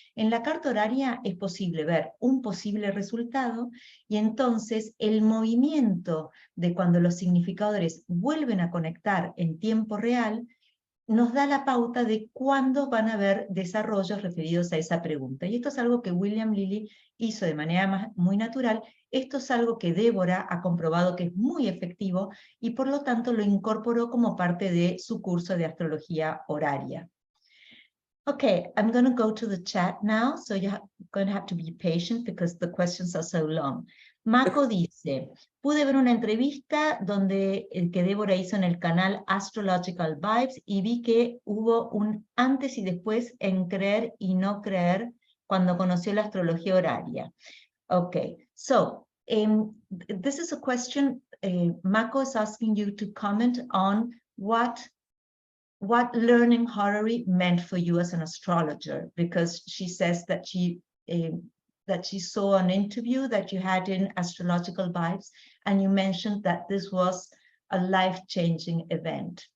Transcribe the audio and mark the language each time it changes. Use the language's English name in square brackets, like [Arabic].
[Spanish] En la carta horaria es posible ver un posible resultado, y entonces el movimiento de cuando los significadores vuelven a conectar en tiempo real nos da la pauta de cuándo van a haber desarrollos referidos a esa pregunta. Y esto es algo que William Lilly hizo de manera muy natural. Esto es algo que Débora ha comprobado que es muy efectivo y por lo tanto lo incorporó como parte de su curso de astrología horaria. [English] Okay, I'm going to go to the chat now, so you're going to have to be patient because the questions are so long. [Spanish] Mako dice, pude ver una entrevista que Débora hizo en el canal Astrological Vibes y vi que hubo un antes y después en creer y no creer cuando conoció la astrología horaria. [English] Okay, so this is a question, Mako is asking you to comment on what learning horary meant for you as an astrologer, because she says that she saw an interview that you had in Astrological Vibes, and you mentioned that this was a life-changing event.